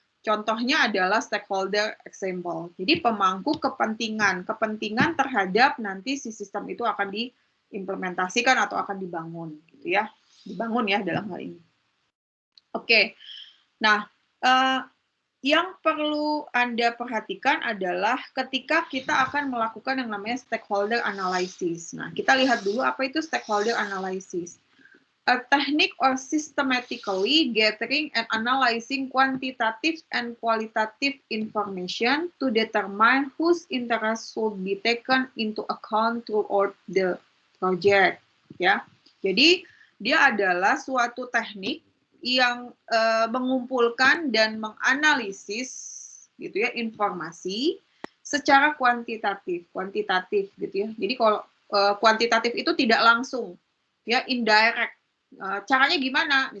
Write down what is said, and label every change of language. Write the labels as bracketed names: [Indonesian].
[Indonesian] Contohnya adalah stakeholder example. Jadi pemangku kepentingan terhadap nanti si sistem itu akan diimplementasikan atau akan dibangun, gitu ya. Dibangun ya dalam hal ini. Oke. Nah, yang perlu Anda perhatikan adalah ketika kita akan melakukan yang namanya stakeholder analysis. Nah, kita lihat dulu apa itu stakeholder analysis. [English] A technique or systematically gathering and analyzing quantitative and qualitative information to determine whose interests should be taken into account throughout the project. [Indonesian] Ya, jadi dia adalah suatu teknik yang mengumpulkan dan menganalisis gitu ya informasi secara kuantitatif gitu ya. Jadi kalau kuantitatif itu tidak langsung ya, indirect. Caranya gimana?